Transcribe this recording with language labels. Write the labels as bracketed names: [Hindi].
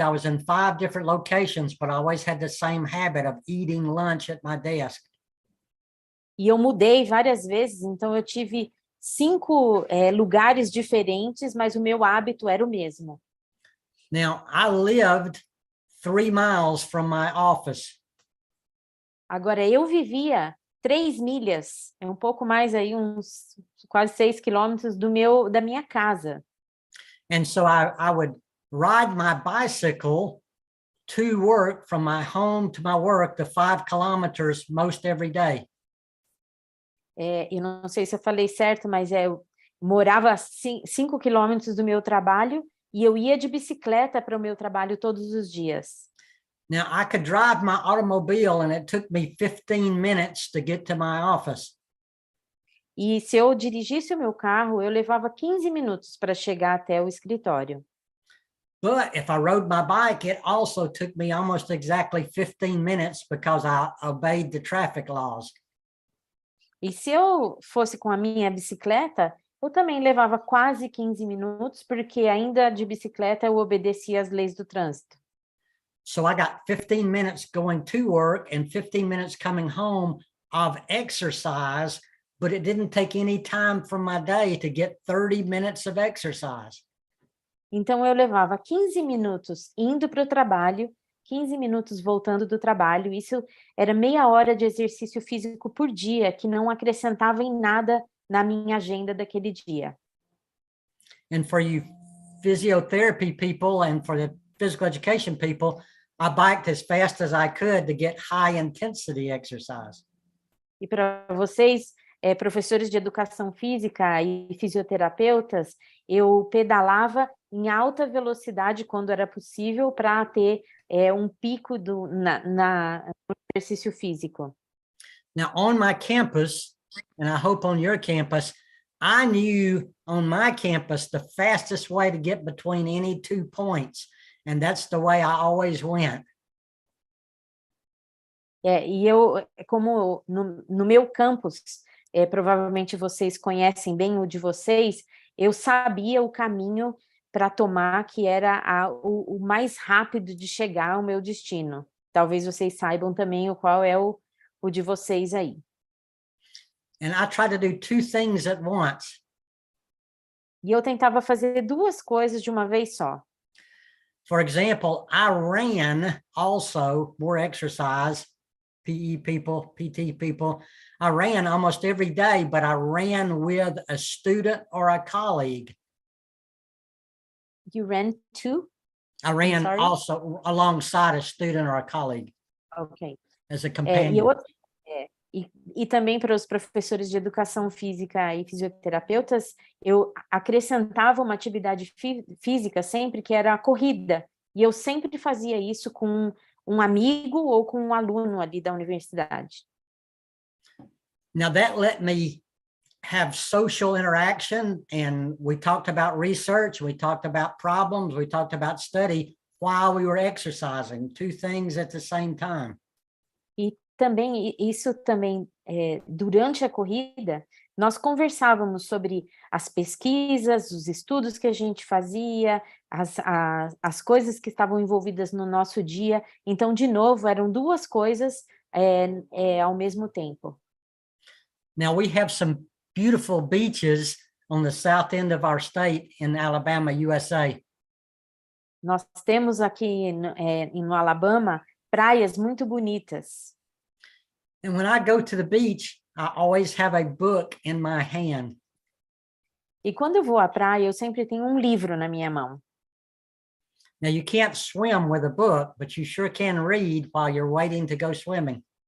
[English] I was in 5 different locations, but I always had the same habit of eating lunch at my desk. [Portuguese] E eu mudei várias vezes, então eu tive 5 lugares diferentes, mas o meu hábito era o mesmo. [English] Now, I lived 3 miles from my office. [Portuguese] Agora, eu vivia 3 milhas, um pouco mais aí, uns quase 6 quilômetros da minha casa. [English] And so I would ride my bicycle to work from my home to my work, the 5 kilometers most every day. [Portuguese] Eu não sei se eu falei certo, mas eu morava a 5 quilômetros do meu trabalho e eu ia de bicicleta para o meu trabalho todos os dias. [English] Now, I could drive my automobile and it took me 15 minutes to get to my office. [Portuguese] E se eu dirigisse o meu carro, eu levava 15 minutos para chegar até o escritório. [English] But if I rode my bike, it also took me almost exactly 15 minutes because I obeyed the traffic laws. [Portuguese] E se eu fosse com a minha bicicleta, eu também levava quase 15 minutos, porque ainda de bicicleta eu obedecia às leis do trânsito. [English] So I got 15 minutes going to work and 15 minutes coming home of exercise, but it didn't take any time from my day to get 30 minutes of exercise. [Portuguese] Então eu levava 15 minutos indo para o trabalho, 15 minutos voltando do trabalho. Isso era meia hora de exercício físico por dia, que não acrescentava em nada na minha agenda daquele dia. [English] And for you physiotherapy people and for the physical education people, I biked as fast as I could to get high intensity exercise. [Portuguese] E para vocês, professores de educação física e fisioterapeutas, eu pedalava em alta velocidade quando era possível para ter um pico no exercício físico. [English] Now, on my campus, and I hope on your campus, I knew on my campus the fastest way to get between any 2 points, and that's the way I always went. [Portuguese] E eu, como no meu campus, provavelmente vocês conhecem bem o de vocês, eu sabia o caminho para tomar, que era o mais rápido de chegar ao meu destino. Talvez vocês saibam também qual é o de vocês aí. [English] And I try to do 2 things at once. [Portuguese] E eu tentava fazer 2 coisas de uma vez só. [English] For example, I ran also, more exercise, PE people, PT people. I ran almost every day, but I ran with a student or a colleague. You ran too? I ran sorry? also alongside a student or a colleague Ok. as a [Portuguese] E [English] companion. [Portuguese] E também para os professores de educação física e fisioterapeutas, eu acrescentava uma atividade física sempre, que era a corrida. E eu sempre fazia isso com um amigo ou com um aluno ali da universidade. [English] Now that let me have social interaction, and we talked about research, we talked about problems, we talked about study while we were exercising, 2 things at the same time. [Portuguese] E também, isso também, durante a corrida, nós conversávamos sobre as pesquisas, os estudos que a gente fazia, as coisas que estavam envolvidas no nosso dia. Então, de novo, eram 2 coisas ao mesmo tempo. [English] Now we have some beautiful beaches on the south end of our state in Alabama, USA. [Portuguese] Nós temos aqui no Alabama praias muito bonitas. [English] And when I go to the beach, I always have a book in my hand. [Portuguese] E quando eu vou à praia, eu sempre tenho um livro na minha mão. [English] Now you can't swim with a book, but you sure can read while you're waiting to go swimming.